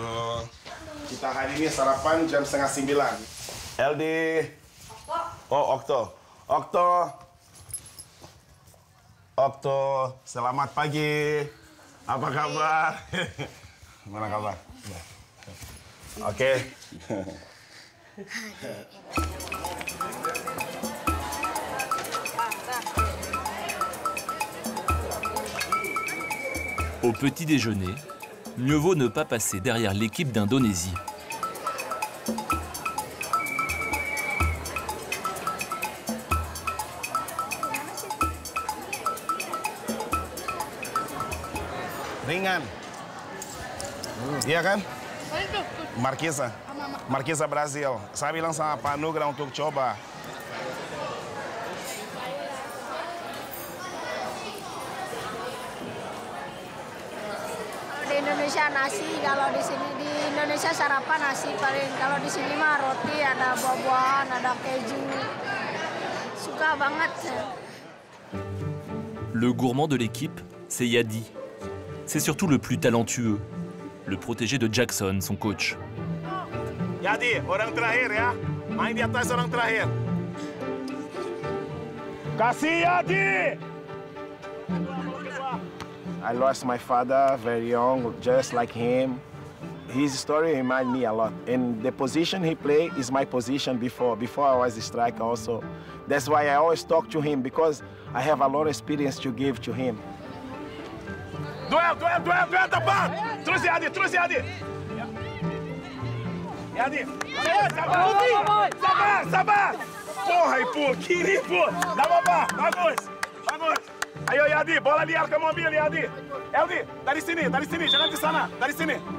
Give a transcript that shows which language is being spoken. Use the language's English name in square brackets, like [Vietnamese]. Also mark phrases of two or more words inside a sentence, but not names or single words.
[Indonesian] Kita hari ini sarapan jam 8:30. LD. Oh Okto. Okto, selamat pagi. Apa kabar? Gimana kabar? Oke. [French] Au petit déjeuner, mieux vaut ne pas passer derrière l'équipe d'Indonésie. [Indonesian] Ringan. Iya kan? Marquesa Brasil. Saya bilang sama Pak Nugra untuk coba. Di Indonesia nasi, kalau di sini di Indonesia sarapan nasi paling. Kalau di sini mah roti, ada buah-buahan, ada keju. Suka banget. [French] Le gourmand de l'équipe, c'est Yadi. C'est surtout le plus talentueux, le protégé de Jackson, son coach. [Indonesian] Yadi, orang terakhir ya. Main di atas orang terakhir. Kasih Yadi! [English] I lost my father very young, just like him. His story reminds me a lot. And the position he played is my position before I was a striker also. That's why I always talk to him, because I have a lot of experience to give to him. [Indonesian] Duel tepat! Terus Yadi! Yadi! Sabar! Porra, Ipu! Kiri, Ipu! Dá apa? Bagus! Ayo Yadi, bola liar ke mobil Yadi! Yadi, dari sini, jangan ke sana, dari sini!